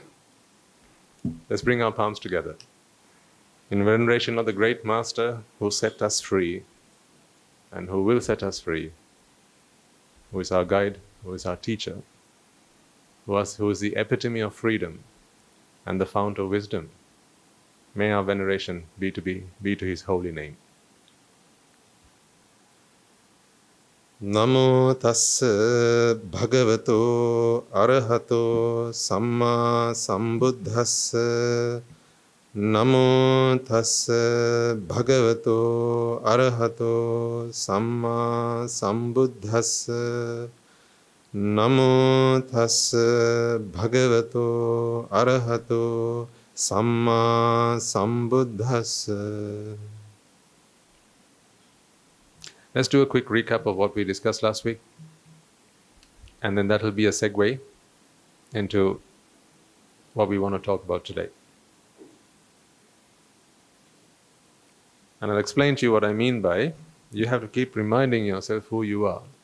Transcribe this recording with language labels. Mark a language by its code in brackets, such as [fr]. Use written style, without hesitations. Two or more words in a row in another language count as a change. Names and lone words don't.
[en] Let's bring our palms together. In veneration of the great Master who set us free and who will set us free, who is our guide, who is our teacher, who is the epitome of freedom and the fount of wisdom. May our veneration be to his holy name. [pi] Namo tassa bhagavato arahato samma sambuddhassa Namo tassa bhagavato arahato samma sambuddhassa. Namo tassa bhagavato arahato samma sambuddhassa. [en] Let's do a quick recap of what we discussed last week, and then that will be a segue into what we want to talk about today. And I'll explain to you what I mean by you have to keep reminding yourself who you are.